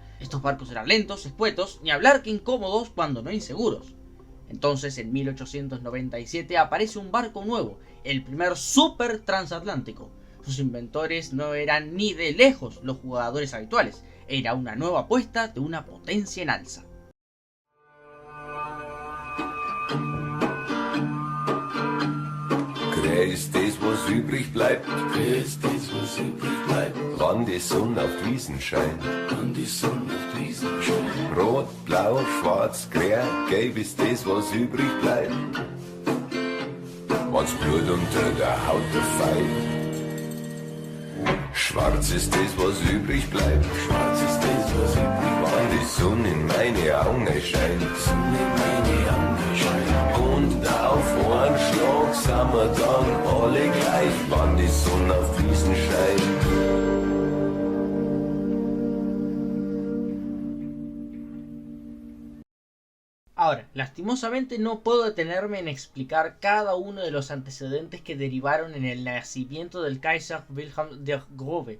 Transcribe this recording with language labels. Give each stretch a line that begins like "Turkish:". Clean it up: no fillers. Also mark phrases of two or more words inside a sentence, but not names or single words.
Spanish: Estos barcos eran lentos, escuetos, ni hablar que incómodos cuando no inseguros. Entonces, en 1897 aparece un barco nuevo, el primer super transatlántico. Sus inventores no eran ni de lejos los jugadores habituales, era una nueva apuesta de una potencia en alza.
German: Ist das, was übrig bleibt? Ist das, was übrig bleibt? Wann die Sonne auf die Wiesen scheint. Wann die Sonne auf die Wiesen scheint. Rot, blau, schwarz, grün, gelb ist das, was übrig bleibt. Wann's Blut unter der Haut fällt. Schwarz ist das, was übrig bleibt. Schwarz ist das, was übrig bleibt. Wann die Sonne in meine Augen scheint. Sonne in meine Augen scheint. Und auf einen Schlag sind wir dann alle gleich, wann die Sonne auf die Wiesen scheint.
Spanish: Ahora, lastimosamente no puedo detenerme en explicar cada uno de los antecedentes que derivaron en el nacimiento del Kaiser Wilhelm der Große.